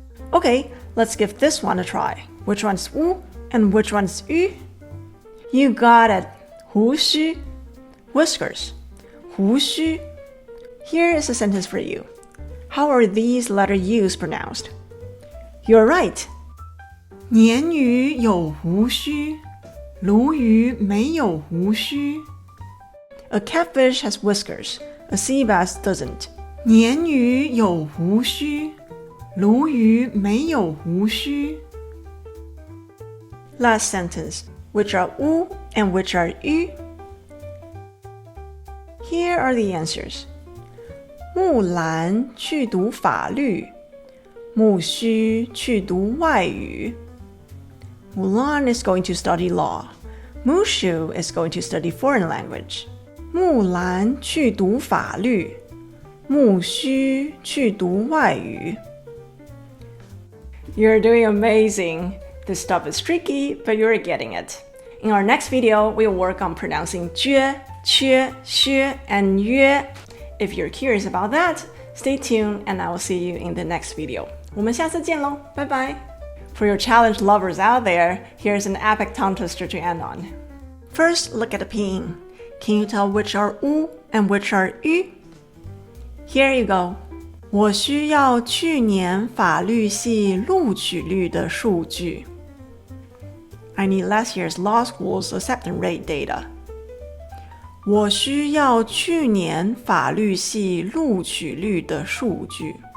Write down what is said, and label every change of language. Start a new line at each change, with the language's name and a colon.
English: Okay, let's give this one a try. Which one's 乌 and which one's 鱼? You got it. 胡须 whiskers. 胡须 Here is a sentence for you. How are these letter U's pronounced? You're right.
Chinese: 鲶鱼有胡须，鲈鱼没有胡须。
English: A catfish has whiskers. A sea bass doesn't.
Chinese: 鲶鱼有胡须，鲈鱼没有胡须。
English: Last sentence. Which are 乌 and which are 鱼? Here are the answers.
Chinese: 木兰去读法律，木须去读外语。
English: Mulan is going to study law. Mushu is going to study foreign language.
Chinese: 木兰去读法律，木须去读外语。
English: You're doing amazing. This stuff is tricky, but you're getting it. In our next video, we'll work on pronouncing 撅、缺、削 and 约. If you're curious about that, stay tuned and I will see you in the next video.
Chinese: 我们下次见咯，拜拜。
English: For your challenge lovers out there, here's an epic tongue twister to end on. First, look at the pinyin. Can you tell which are 乌 and which are 鱼? Here you go.
Chinese: 我需要去年法律系录取率的数据。
English: I need last year's law school's acceptance rate data.
Chinese: 我需要去年法律系录取率的数据。